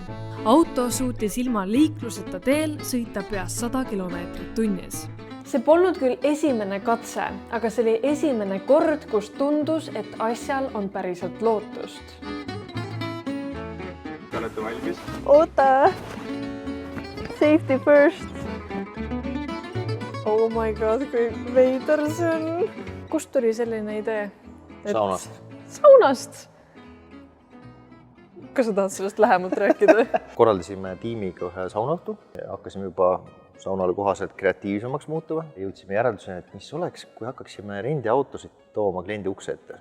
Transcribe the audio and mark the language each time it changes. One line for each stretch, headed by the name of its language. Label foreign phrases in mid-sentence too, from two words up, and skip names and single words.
Estonian: Auto suutis ilma liikluseta teel sõita pea 100 kilomeetrit tunnis. See polnud küll esimene katse, aga see oli esimene kord, kus tundus, et asjal on päriselt lootust. Te olete valmis? Oota!
English: Safety first! Oh my god,
Estonian: kui veider see on! Kust tuli selline idee? Saunast. Saunast? Kas sa tahad sellest lähemalt rääkida? Korraldasime tiimiga ühe saunaõhtu. Hakkasime juba saunale kohaselt kreatiivsemaks muutuva. Jõudsime järelduseni, et mis oleks, kui hakkaksime rendiautosid tooma kliendi ukse ette.